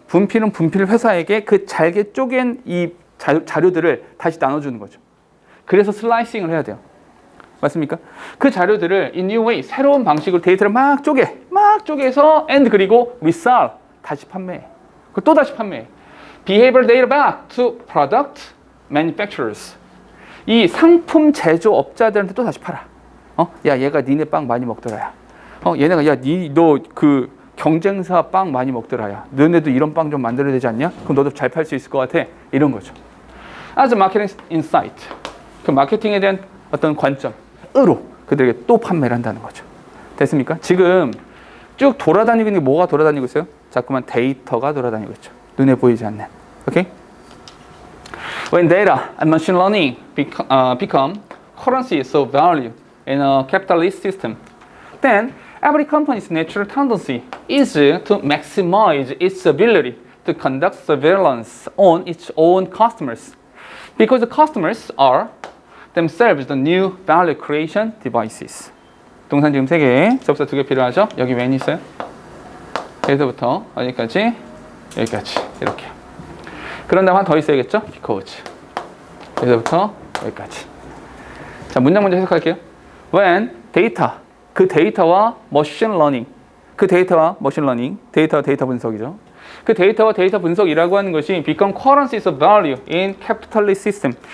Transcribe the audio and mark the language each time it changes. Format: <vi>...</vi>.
<ko>분필은 분필 회사에게 그 잘게 쪼갠 이 자료들을 다시 나눠주는 거죠. 그래서 슬라이싱을 해야 돼요. 맞습니까? 그 자료들을</ko> <en>in new way,</en> <ko>새로운 방식으로 데이터를 막 쪼개서 and 그리고 resell, 다시 판매해. 그리고 또 다시 판매해.</ko> <en>behavioral data back to product manufacturers.</en> <ko>이 상품 제조업자들한테 또 다시 팔아. 야, 얘가 니네 빵 많이 먹더라. 야. 얘네가 야, 너 그 경쟁사 빵 많이 먹더라. 야. 너네도 이런 빵 좀 만들어야 되지 않냐? 그럼 너도 잘 팔 수 있을 것 같아. 이런 거죠.</ko> <en>as a marketing insight.</en> <ko>그 마케팅에 대한 어떤 관점으로 그들에게 또 판매를 한다는 거죠. 됐습니까? 지금 쭉 돌아다니고 있는 게 뭐가 돌아다니고 있어요? 자꾸만 데이터가 돌아다니고 있죠. 눈에 보이지 않는. 오케이?</ko> <en>When data and machine learning become currencies of value in a capitalist system, then every company's natural tendency is to maximize its ability to conduct surveillance on its own customers, because the customers are themselves the new value creation devices.</en> <ko>동산 지금 3개, 접사 2개 필요하죠? 여기 when 있어요? 여기서부터 어디까지? 여기까지 이렇게. 그런 다음 하나 더 있어야겠죠? because. 여기서부터 여기까지. 자, 문장 먼저 해석할게요.</ko> <en>When data,</en> <ko>그 데이터와 machine learning, 그 데이터와 machine learning, 데이터와 데이터 분석이죠. 그 데이터와 데이터 분석이라고 하는 것이</ko> <en>become currencies of value in capitalist system.</en>